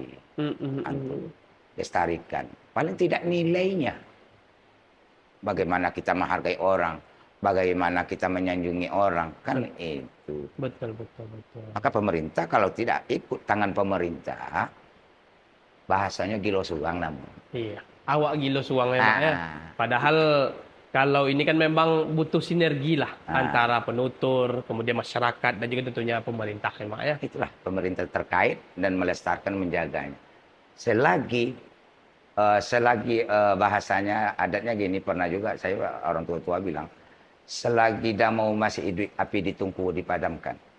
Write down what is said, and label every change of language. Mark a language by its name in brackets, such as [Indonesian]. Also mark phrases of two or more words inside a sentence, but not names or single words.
[Indonesian] Lestarikan. Paling tidak nilainya. Bagaimana kita menghargai orang. Bagaimana kita menyanjungi orang. Kan itu. Betul. Maka pemerintah kalau tidak ikut tangan pemerintah, bahasanya [Minangkabau] gilo suang namun. [Indonesian] Iya. [Minangkabau] Awak gilo suang [Indonesian] ya, Mak, ya. Padahal kalau ini kan memang butuh sinergi lah antara penutur, kemudian masyarakat dan juga tentunya pemerintah ya, Mak, ya. Itulah pemerintah terkait dan melestarikan menjaganya. Selagi bahasanya adatnya gini, pernah juga saya orang tua bilang, selagi damau masih hidup api ditungku dipadamkan.